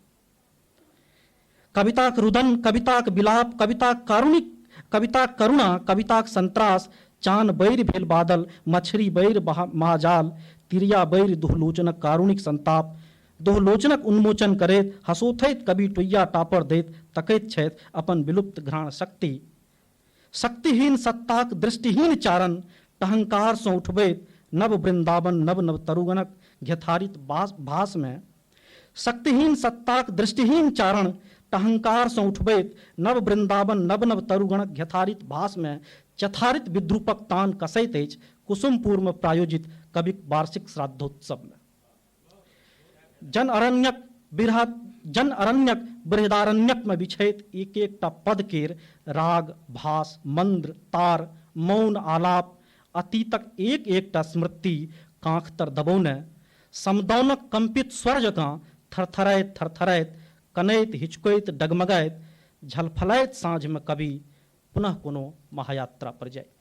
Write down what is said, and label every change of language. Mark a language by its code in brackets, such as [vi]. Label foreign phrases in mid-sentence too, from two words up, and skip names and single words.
[mai] कविताक रुदन, कविताक विलाप, कविताक करुणा, कविताक संत्रास, चान बैर भेल बादल, मछरी बैर महाजाल, तिरिया बैर दुहलोचनक कारुणिक संताप। दुहलोचनक उन्मोचन करैत हंसोथैत कवि टोइया टापर दैत तकैत छथि अपन विलुप्त घ्राण शक्ति। शक्तिहीन सत्ताक दृष्टिहीन चारण टहंकारसँ उठबैत नव वृंदावन नव नव तरुगणक घेथारित भासमे। शक्तिहीन सत्ताक दृष्टिहीन चारण टहंकारसँ उठबैत नव वृंदावन नव नव तरुगणक घेथारित भासमे चथारित विद्रूपक तान कसैत अछि कुसुमपुरमे प्रायोजित कविक वार्षिक श्राद्धोत्सवमे। जन अरण्यक बृहदारण्यकमे बिछैत एक एकटा पद केर राग, भास, मंद्र, तार, मौन आलाप, अतीतक एक एकटा स्मृति कांख तर दबौने, समदौनक कंपित स्वर जकाँ थरथराइत कनैत हिचकैत डगमगाइत झलफलाइत साँझमे कवि पुनः कोनो महायात्रा पर जाइत।